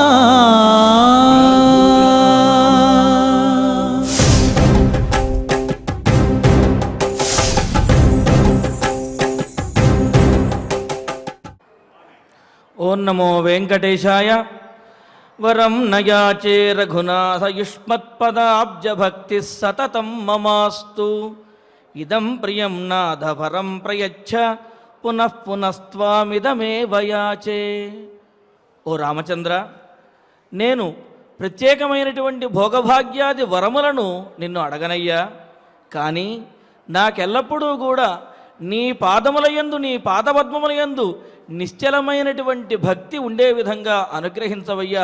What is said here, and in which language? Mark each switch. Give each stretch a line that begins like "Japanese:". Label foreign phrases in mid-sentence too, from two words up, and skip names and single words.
Sanskrit: ओं नमो वेंकटेशाय। वरं न याचे रघुनाथ युष्मत्पदाब्ज भक्ति सततं ममास्तु। इदं प्रियं नाथ परं प्रयच्छ पुनः पुनस्त्वामिदमेव याचे।
Telugu: ఓ రామచంద్ర, నేను ప్రత్యేకమైనటువంటి భోగభాగ్యాది వరములను నిన్ను అడగనయ్యా, కానీ నాకెల్లప్పుడూ కూడా నీ పాదములయందు నీ పాదపద్మములయందు నిశ్చలమైనటువంటి భక్తి ఉండే విధంగా అనుగ్రహించవయ్యా.